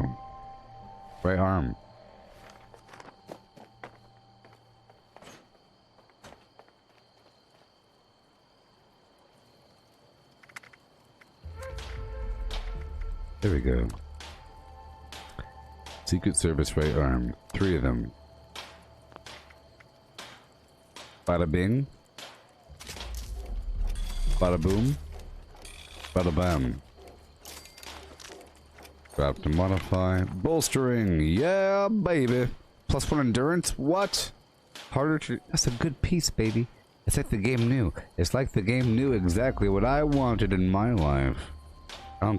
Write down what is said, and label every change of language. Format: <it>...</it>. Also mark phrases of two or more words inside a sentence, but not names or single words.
<en>Right arm. There we go. Secret Service right arm. 3 of them. Bada bing. Bada boom. Bada bam. Drop to modify. Bolstering. Yeah, baby. +1 endurance. What? Harder to... That's a good piece, baby. It's like the game knew. It's like the game knew exactly what I wanted in my life.</en>